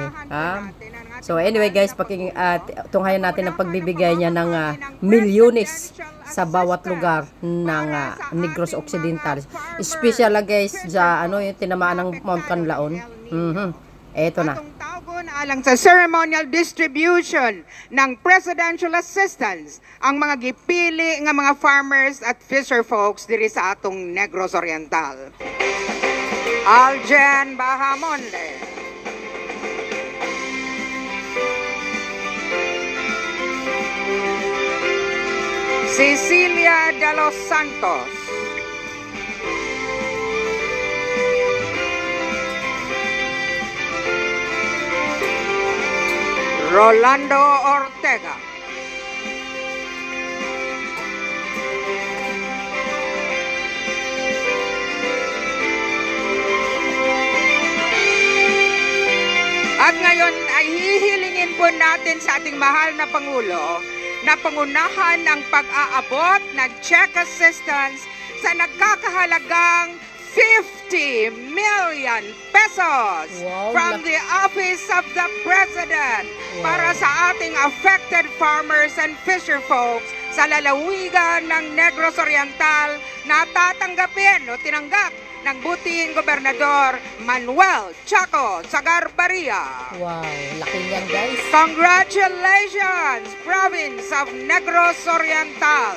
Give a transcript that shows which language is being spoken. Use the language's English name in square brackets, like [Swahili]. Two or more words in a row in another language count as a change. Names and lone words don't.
[English] So anyway guys, [Filipino] tunghayan natin ang pagbibigay niya ng milyones sa bawat lugar ng Negros Occidental. Special guys, sa yung tinamaan ng Mount Canlaon. Eto na. [Cebuano] Alang sa ceremonial distribution ng presidential assistance ang mga gipili nga mga farmers at [English] fisher folks [Cebuano] diri sa atong Negros Oriental. Aljen Bahamonde. Cecilia de los Santos. Rolando Ortega. [Filipino] At ngayon ay hihilingin po natin sa ating mahal na Pangulo na pangunahan ang pag-aabot ng check assistance sa nagkakahalagang 50 million pesos [English] from the Office of the President [Filipino] para sa ating [English] affected farmers and fisher folks [Filipino] sa lalawigan ng Negros Oriental na tatanggapin o tinanggap ng butihing Gobernador Manuel Chaco Sagarbarria. Wow, laki yan guys. [English] Congratulations, Province of Negros Oriental!